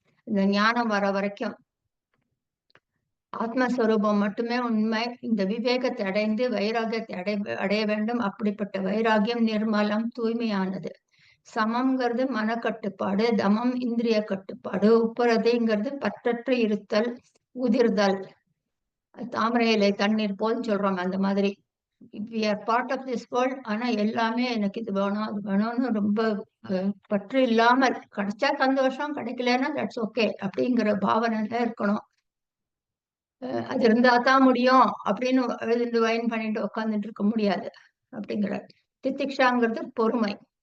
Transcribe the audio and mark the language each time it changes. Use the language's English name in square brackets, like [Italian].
[Tamil] இந்த ஞானம் வர வரைக்கும் ஆத்மஸ்வரூபம் மட்டுமே உண்மை. இந்த விவேகத்தை அடைந்து வைராகியத்தை அடைய வேண்டும். அப்படிப்பட்ட வைராகியம் நிர்மலம், தூய்மையானது. சமம்ங்கிறது மனக்கட்டுப்பாடு, தமம் இந்திரிய கட்டுப்பாடு, உப்பரதைங்கிறது பற்றற்று இருத்தல், உதிர்தல். தாமரை இலை தண்ணீர் போல் சொல்றோம். அந்த மாதிரி [English] we are part of this world. [Tamil] ஆனா எல்லாமே எனக்கு இது வேணும் அது வேணும்னு ரொம்ப பற்று இல்லாமல், கிடைச்சா சந்தோஷம், கிடைக்கலன்னா [English] that's okay [Tamil] அப்படிங்கிற பாவனைல இருக்கணும். அது இருந்தா தான் முடியும் அப்படின்னு எழுந்து வைன் பண்ணிட்டு உட்காந்துட்டு இருக்க முடியாது அப்படிங்கிற. தித்திக்ஷாங்கிறது பொறுமை.